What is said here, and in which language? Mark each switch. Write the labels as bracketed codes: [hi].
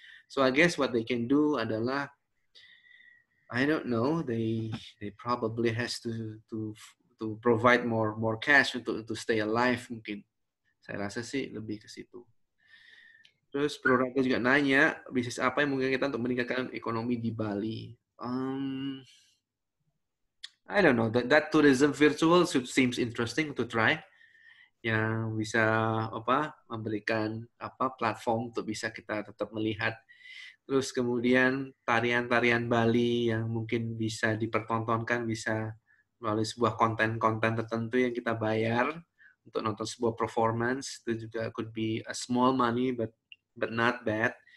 [en] So I guess what they can do [id] adalah, [en] I don't know, they probably has to provide more cash [id] untuk [en] stay alive [id] mungkin. Saya rasa sih lebih ke situ. Terus Bro Raka juga nanya, bisnis apa yang mungkin kita untuk meningkatkan ekonomi di Bali? [en] I don't know, that tourism virtual seems interesting to try. [id] Yang bisa memberikan platform untuk bisa kita tetap melihat. Terus kemudian tarian-tarian Bali yang mungkin bisa dipertontonkan, bisa melalui sebuah konten-konten tertentu yang kita bayar untuk nonton sebuah performance, itu juga [en] could be a small money but not bad.